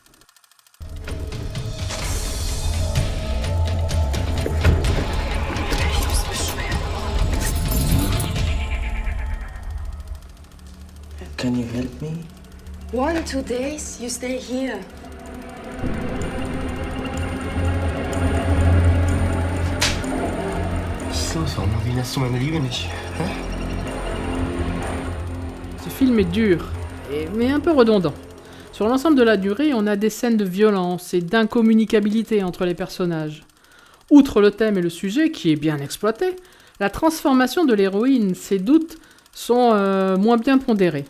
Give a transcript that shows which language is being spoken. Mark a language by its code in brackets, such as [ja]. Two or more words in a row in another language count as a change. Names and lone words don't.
[en] Can you help me? 1 or 2 days, you stay here. [de] Was ist los? Warum erwähnst du meine Liebe nicht? Hä? [fr] Ce film est dur, mais un peu redondant. Sur l'ensemble de la durée, on a des scènes de violence et d'incommunicabilité entre les personnages. Outre le thème et le sujet, qui est bien exploité, la transformation de l'héroïne, ses doutes sont moins bien pondérés.